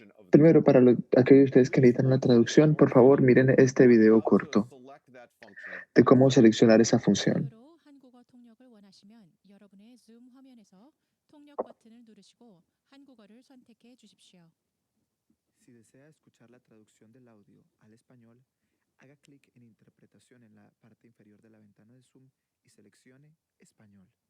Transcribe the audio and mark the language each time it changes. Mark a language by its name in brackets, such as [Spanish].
[Spanish] Primero, para aquellos de ustedes que necesitan una traducción, por favor, miren este video corto de cómo seleccionar esa función. [Korean] 참고로 한국어 통역을 원하시면 여러분의 줌 화면에서 통역 버튼을 누르시고 한국어를 선택해 주십시오. [Spanish] Si desea escuchar la traducción del audio al español, haga clic en Interpretación en la parte inferior de la ventana de Zoom y seleccione Español.